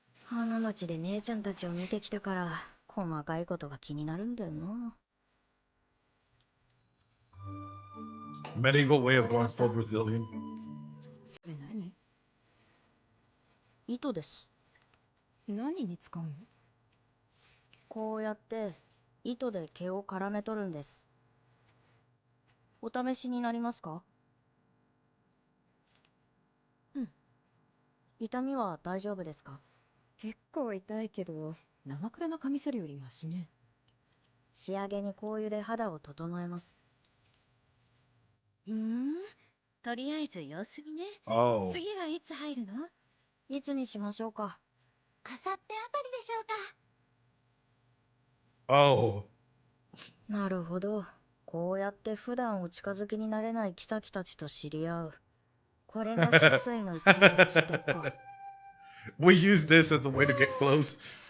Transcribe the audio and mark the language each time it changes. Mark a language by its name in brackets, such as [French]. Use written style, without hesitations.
[Japanese] 花町で姉ちゃんたちを見てきたから細かいことが気になるんだよな。 [English] Medieval way of going full Brazilian. [Japanese] それ何？糸です。何に使うの？こうやって糸で毛を絡め取るんです。お試しになりますか？うん。痛みは大丈夫ですか？結構痛いけど、生クラのカミソリよりマシね。仕上げに香油で肌を整えます。とりあえず様子見ね。 Oh. 次はいつ入るの？いつにしましょうか？あさってあたりでしょうか。 Oh. なるほど。こうやって普段お近づきになれない妃たちと知り合う。これが止水の一本のステップか。 [English] We use this as a way to get close.